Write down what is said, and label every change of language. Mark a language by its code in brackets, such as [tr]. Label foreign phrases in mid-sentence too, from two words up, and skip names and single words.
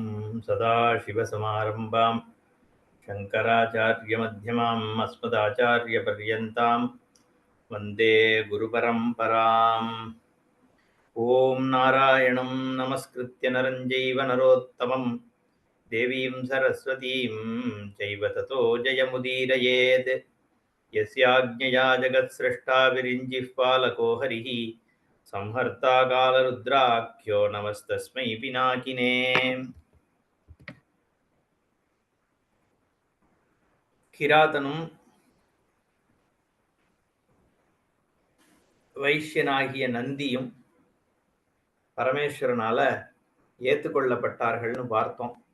[sa] सदाशिवसमारम्भां शङ्कराचार्यमध्यमाम् अस्मदाचार्यपर्यन्तां वन्दे गुरुपरम्पराम्. ॐ नारायणं नमस्कृत्य नरं चैव नरोत्तमम् देवीं सरस्वतीं चैव ततो जयमुदीरयेत्. यस्याज्ञया जगत्सृष्टा विरिञ्चिः पालको हरिः संहर्ता कालरुद्राख्यो नमस्तस्मै पिनाकिने. [ta] கிராதனும் வைஷ்யனாகிய நந்தியும் பரமேஸ்வரனால ஏற்றுக்கொள்ளப்பட்டார்கள்னு பார்த்தோம்.